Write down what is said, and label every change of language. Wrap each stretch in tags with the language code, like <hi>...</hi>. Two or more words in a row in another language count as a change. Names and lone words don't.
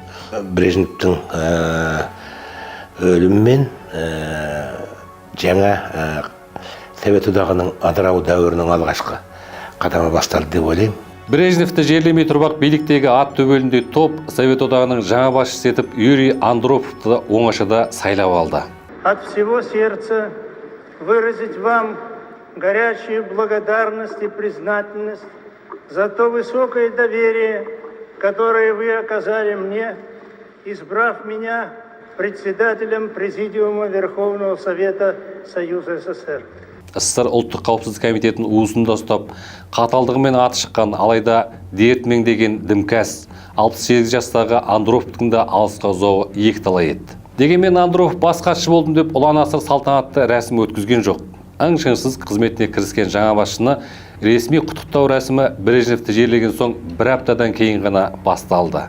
<kk>Брежневтің өліммен жаңа Совет одағының ыдырау дәуірінің алғашқы қадамы басталды деп ойлаймын. Брежневті жерлемей тұрбақ биліктегі ат төбеліндей топ Совет одағының жаңа басшысы етіп Юрий Андроповты оңашада сайлап алды.</kk> <ru>От всего сердца выразить вам горячую благодарность и признательность за то высокое доверие, которое вы оказали мне избрав меня председателем Президиума Верховного Совета Союза СССР.</ru> <kk>СССР ұлттық қауіпсіздік комитетінің уысында ұстап, қаталдығымен аты шыққан, алайда дерт меңдеген дімкәс 68 жастағы Андроповтың да алысқа ұзауы екіталай еді. Дегенмен Андропов бас хатшы болдым деп ұлан асыр салтанатты рәсім өткізген жоқ. Ың-шыңсыз қызметіне кіріскен жаңа басшыны ресми құттықтау рәсімі Брежневті жерлеген соң бір аптадан кейін ғана басталды.</kk>